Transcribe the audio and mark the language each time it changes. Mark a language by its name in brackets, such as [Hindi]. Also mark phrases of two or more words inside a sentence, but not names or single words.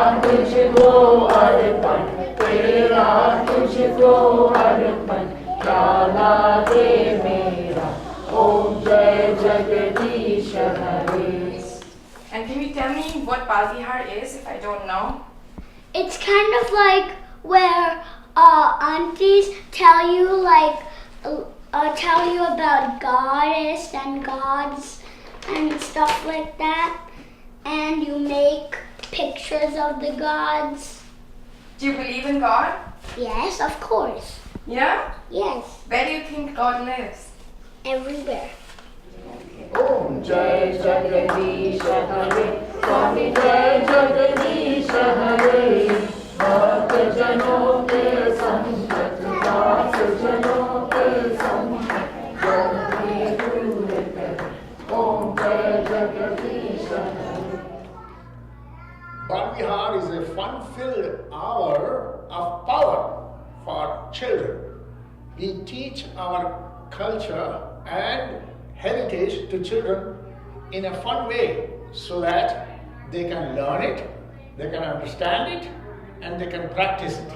[Hindi] तुझको अर्पण, तेरा तुझको अर्पण, क्या लागे मेरा, ओम जय जगदीश हरे. [English] And can you tell me what Balvihar is if I don't know? It's kind of like where aunties tell you tell you about goddess and gods and stuff like that, and you make pictures of the gods. Do you believe in God? Yes, of course. Yeah? Yes, Where do you think God lives? everywhere. [Hindi] ओम जय जगदीश हरे, स्वामी जय जगदीश हरे. भक्त जनों के संकट, दास जनों के संकट, जल्दी दूर कर. ओम जय जगदीश हरे. [English] Balvihar is a fun-filled hour of power for children. We teach our culture and heritage to children in a fun way so that they can learn it, they can understand it, and they can practice it.